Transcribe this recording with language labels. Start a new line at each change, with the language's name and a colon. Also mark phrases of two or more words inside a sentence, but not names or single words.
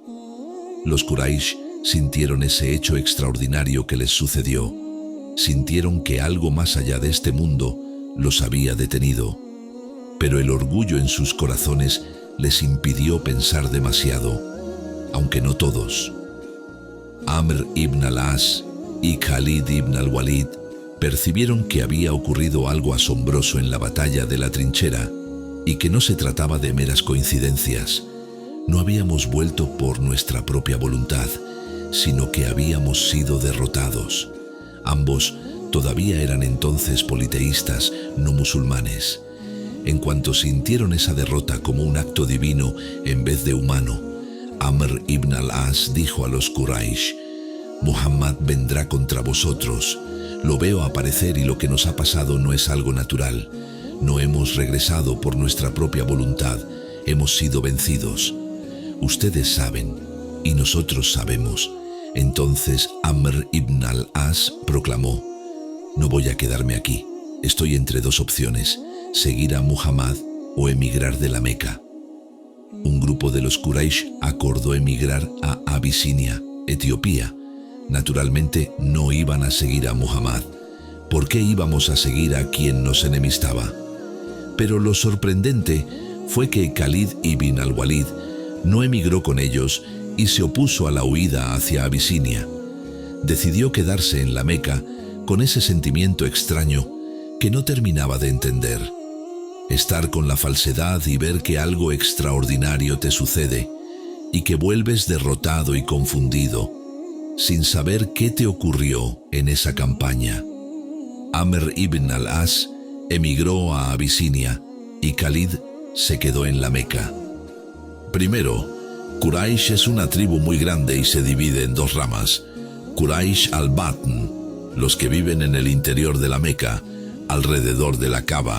Spanish: Los Quraysh sintieron ese hecho extraordinario que les sucedió. Sintieron que algo más allá de este mundo los había detenido. Pero el orgullo en sus corazones les impidió pensar demasiado, aunque no todos. Amr ibn al-As y Khalid ibn al-Walid percibieron que había ocurrido algo asombroso en la batalla de la trinchera y que no se trataba de meras coincidencias. No habíamos vuelto por nuestra propia voluntad, sino que habíamos sido derrotados. Ambos todavía eran entonces politeístas, no musulmanes. En cuanto sintieron esa derrota como un acto divino en vez de humano, Amr ibn al-As dijo a los Quraysh: «Muhammad vendrá contra vosotros. Lo veo aparecer y lo que nos ha pasado no es algo natural. No hemos regresado por nuestra propia voluntad, hemos sido vencidos. Ustedes saben, y nosotros sabemos». Entonces Amr ibn al-As proclamó: «No voy a quedarme aquí. Estoy entre 2 opciones, seguir a Muhammad o emigrar de la Meca». Un grupo de los Quraysh acordó emigrar a Abisinia, Etiopía. Naturalmente no iban a seguir a Muhammad. ¿Por qué íbamos a seguir a quien nos enemistaba? Pero lo sorprendente fue que Khalid ibn al-Walid no emigró con ellos y se opuso a la huida hacia Abisinia. Decidió quedarse en la Meca con ese sentimiento extraño que no terminaba de entender. Estar con la falsedad y ver que algo extraordinario te sucede y que vuelves derrotado y confundido, sin saber qué te ocurrió en esa campaña. Amr ibn al-As emigró a Abisinia y Khalid se quedó en la Meca. Primero, Quraysh es una tribu muy grande y se divide en 2 ramas. Quraysh al-Batn, los que viven en el interior de la Meca, alrededor de la Kaaba.